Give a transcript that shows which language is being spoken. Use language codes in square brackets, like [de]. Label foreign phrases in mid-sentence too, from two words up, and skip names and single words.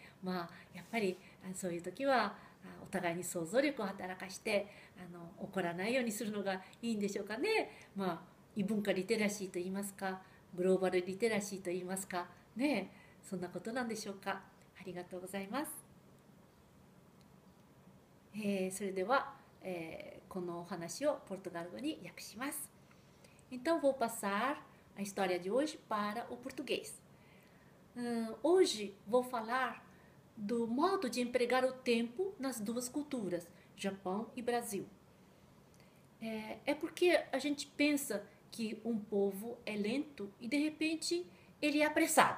[ja] やっぱりそういう時はお互いに想像力を働かして怒らないようにするのがいいんでしょうかね。異文化リテラシーといいますか、グローバルリテラシーといいますかね、そんなことなんでしょうか。ありがとうございます。それでは、このお話をポルトガル語に訳します。 [pt] Então vou passar a história de hoje para o português. Hoje vou falar do modo de empregar o tempo nas duas culturas, Japão e Brasil. É porque a gente pensa que um povo é lento e de repente ele é apressado.